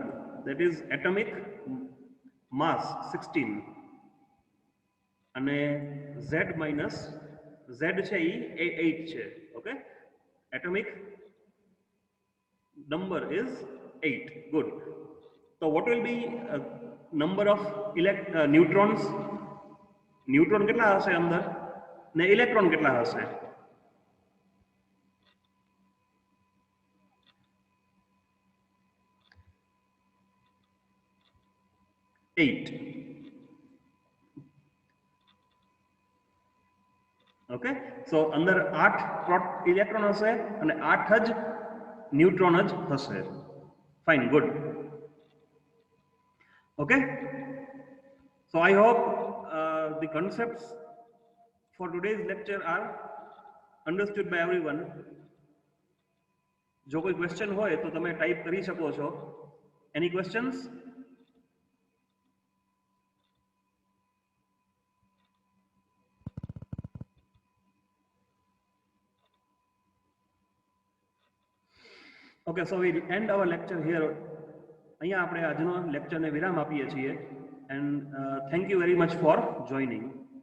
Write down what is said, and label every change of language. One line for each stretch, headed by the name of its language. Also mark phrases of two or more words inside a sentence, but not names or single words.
English: That is atomic mass 16 અને Z minus Z
Gujarati: છે એ 8 છે.
English: okay, atomic number is 8. Good. So what will be number of neutrons?
Gujarati: ન્યુટ્રોન કેટલા હશે અંદર ને ઇલેક્ટ્રોન કેટલા હશે? 8.
English: okay, so
Gujarati: અંદર 8 ઇલેક્ટ્રોન હશે અને 8 જ ન્યુટ્રોન જ હશે.
English: fine, good. okay, so I hope the concepts for today's lecture are understood by everyone.
Gujarati: જો કોઈ ક્વેશ્ચન હોય તો તમે ટાઈપ કરી શકો છો.
English: Any questions? Okay, so we end our lecture here.
Gujarati: અહીંયા આપણે આજનો લેક્ચરને વિરામ આપીએ છીએ.
English: And thank you very much for joining.